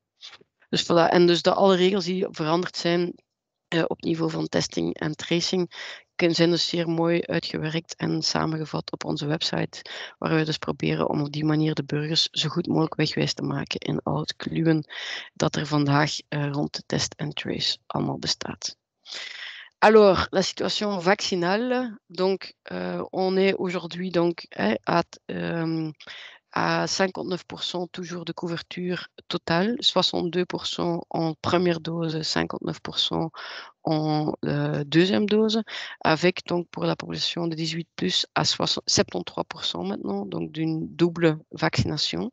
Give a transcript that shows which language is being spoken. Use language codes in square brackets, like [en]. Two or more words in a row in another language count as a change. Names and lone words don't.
[nl] Dus voilà, en dus alle regels die veranderd zijn op niveau van testing en tracing zijn dus zeer mooi uitgewerkt en samengevat op onze website, waar we dus proberen om op die manier de burgers zo goed mogelijk wegwijs te maken in al het kluwen dat er vandaag rond de test en trace allemaal bestaat. [fr] Alors, la situation vaccinale, donc on est aujourd'hui donc à 59% toujours de couverture totale, 62% en première dose, 59% en deuxième dose, avec donc pour la population de 18+, à 73% maintenant, donc d'une double vaccination.